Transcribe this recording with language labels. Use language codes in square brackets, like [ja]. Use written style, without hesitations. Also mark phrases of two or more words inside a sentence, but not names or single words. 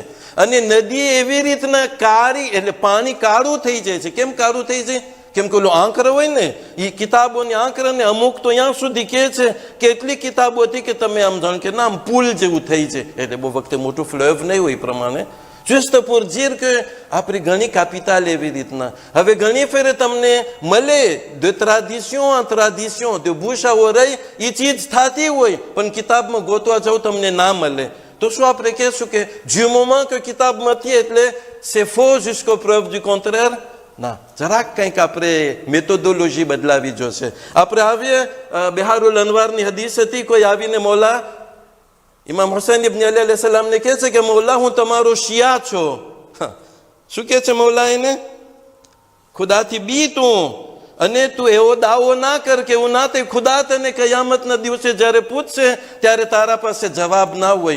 [gu] અને નદી એવી રીતના કાળી, એટલે પાણી કાળું થઈ જાય છે. કેમ કાળું થઈ જાય? કેમ કે ઓલું આંકર હોય ને, એ કિતાબોની આંકરને અમુક તો ત્યાં સુધી કહે છે કે એટલી કિતાબો હતી કે તમે આમ જાણ કે ના આમ પુલ જેવું થઈ છે. એટલે બહુ વખતે મોટું ફ્લેવ નહીં હોય એ પ્રમાણે [fr] juste pour dire [gu] કે આપણી ઘણી કેપિટલ એવી રીતના. હવે ઘણી ફેરે તમને મળે [fr] de tradition en tradition, de bouche à oreille, [gu] એ ચીજ થતી હોય પણ કિતાબમાં ગોતવા જાવ તમને ના મળે. તો શું આપણે કહેશું કે [fr] du moment que [gu] કિતાબમાંથી એટલે [fr] c'est faux jusqu'au preuve du contraire? [gu] ના, જરાક કંઈક આપણે મેથોડોલોજી બદલાવી જોશે. આપણે આવીએ બિહારુલ અનવારની હદીસ હતી. કોઈ આવીને મોલા ઇમામ હુસૈન ઇબ્ન અલી અલૈહિ સલામને કહે છે કે મોલા હું તમારો શિયા છો. શું કહે છે મોલા એને? ખુદાથી બી તું, અને તું એવો દાવો ના કર કે એવું ના થાય ખુદા તને કયામતના દિવસે જ્યારે પૂછશે ત્યારે તારા પાસે જવાબ ના હોય.